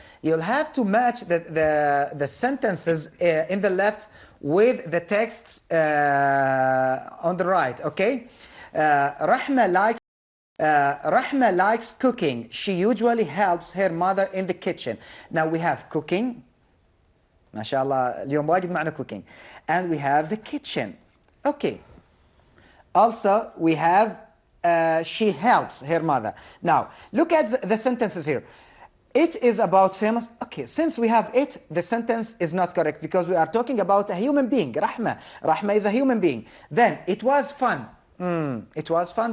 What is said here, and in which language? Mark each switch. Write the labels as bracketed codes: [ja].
[en] You'll have to match the sentences in the left with the texts on the right, okay? Rahma likes cooking. She usually helps her mother in the kitchen. Now we have cooking. [ar] ما شاء الله اليوم واجد معنا cooking. [en] And we have the kitchen. Okay. Also we have she helps her mother. Now look at the sentences here. It is about famous. Okay, since we have it, the sentence is not correct because we are talking about a human being. Rahma is a human being. Then it was fun. It was fun.